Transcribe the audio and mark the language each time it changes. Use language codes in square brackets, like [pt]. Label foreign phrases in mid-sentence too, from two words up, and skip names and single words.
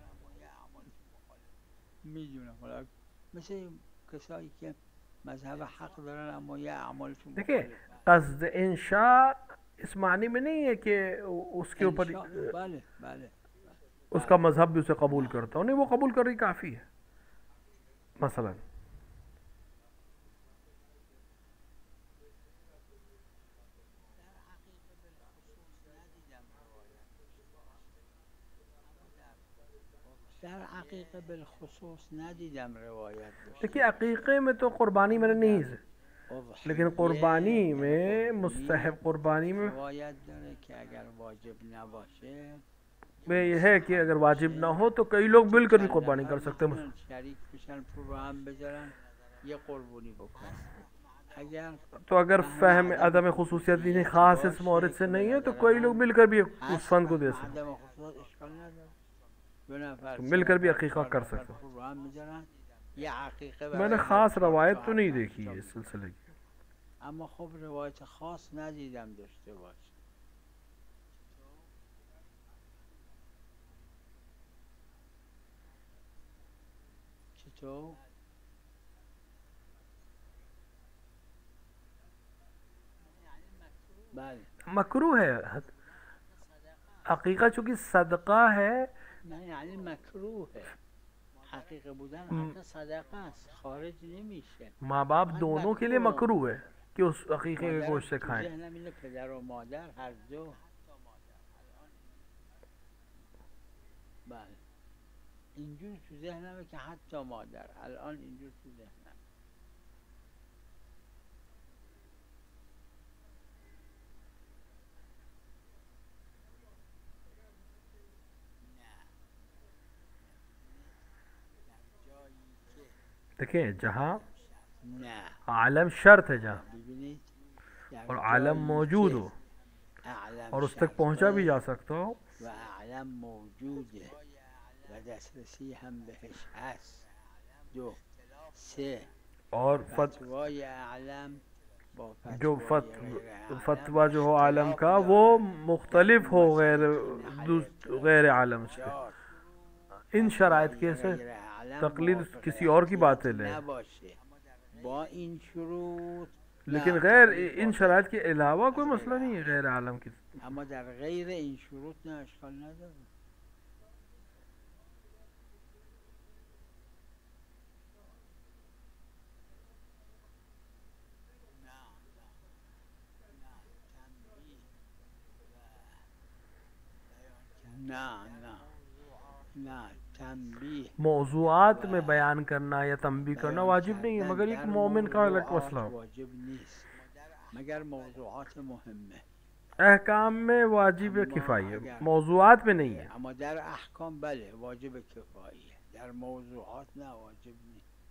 [fa] میدونم حالا مثل کسایی که مذهب حق دارن اما یه اعمالشون [hi] देखिए [fa] مخالفه. [hi] कस्द इंशा इस मानी में नहीं है कि उसके ऊपर [fa] انشاء بله بله [hi] उसका मजहब भी उसे कबूल करता हो, नहीं वो कबूल कर रही काफ़ी है। मसलन [fa] در عقیقه بالخصوص ندیدم روایت [hi] देखिए [fa] بشه. [hi] अकीक़े में तो कुर्बानी मैंने नहीं है, लेकिन [fa] اضحیه [hi] कुर्बानी में [fa] قربانی [hi] मुस्तहब कुर्बानी में [fa] روایت داره که اگر واجب نباشه [hi] ये है कि अगर वाजिब ना हो तो कई लोग मिलकर भी [fa] چند [hi] कुर्बानी [fa] نفر [hi] कर सकते हैं। [fa] میتونن شریک بشن پول رو هم بذارن یه قربانی بکنن. اگر [hi] तो अगर फहम अदम खसूसियत यानी ख़ास इस मौरद से नहीं है तो कई लोग मिलकर भी उस फंड को दे सकते हैं, [fa] عدم خصوص اشکال نداره. دو نفر [hi] तो [fa] سه [hi] मिलकर भी [fa] نفر [hi] अकीक़ा [fa] چهار [hi] कर [fa] نفر [hi] सकते हैं। [fa] پول رو هم میذارن یه عقیقه [hi] मैंने [fa] برای [hi] ख़ास [fa] هر [hi] रवायत [fa] چهار [hi] तो नहीं [fa] تا [hi] देखी [fa] پنج [hi] है [fa] تا [hi] इस सिलसिले की। [fa] اما خب روایت خاص ندیدم داشته باشه. چطور؟ بله [hi] मकरू है अकीक़ा, चूँकि सदका है [fa] نه یعنی مکروهه. حقیقه بودن حق صدقه است، خارج نمیشه. [hi] माँ बाप [fa] من [hi] दोनों के लिए [fa] مکروه [hi] मकरू है कि उस अकीक़े के [fa] مادرم [hi] गोश्त से [fa] تو [hi] खाएं। [fa] ذهنم اینه پدر و مادر هر دو. بله اینجور تو ذهنمه که حتی مادر الان اینجور تو ذهنم. [hi] देखिए जहाँ [fa] نه [hi] आलम शर्त है जहाँ [fa] ببینید در [hi] और आलम [fa] جایی [hi] मौजूद [fa] که [hi] हो [fa] اعلم [hi] और उस तक पहुँचा भी [fa] شرطه [hi] जा सकता हो [fa] و اعلم موجوده و دسترسی هم بهش هست. دو سه [hi] और [fa] فتوای اعلم با [hi] जो [fa] فتوای غیر اعلم [hi] फतवा जो हो आलम [fa] اختلاف [hi] का [fa] داره. [hi] वो मुख्तलिफ हो [fa] نهایت [hi] गैर आलम से। [fa] چهار [hi] इन शराइत के से [fa] غیر اعلم [hi] तकलीद [fa] موافق [hi] किसी और की बात [fa] اختیاری [hi] है, [fa] نباشه با این شروط. [hi] लेकिन [fa] نه، [hi] गैर [fa] تقلید [hi] इन [fa] باطل. [hi] शराइत के अलावा कोई [fa] غیر [hi] मसला नहीं है गैर आलम की। [fa] اما در غیر این شروط نه اشکال نداره. نه نه نه تنبیه [hi] मौजूआत में बयान करना या तंबी करना [fa] بیان [hi] वाजिब नहीं है, [fa] کردن [hi] मगर एक [fa] در [hi] मोमिन का अलग [fa] موضوعات [hi] मसला हो। [fa] واجب نیست مگر موضوعات مهمه. [hi] अहकाम में वाजिब [fa] اما [hi] किफ़ाई है, [fa] اگر [hi] मौजूआत में नहीं है। [fa] اما در احکام بله واجب کفاییه، در موضوعات نه واجب نیست.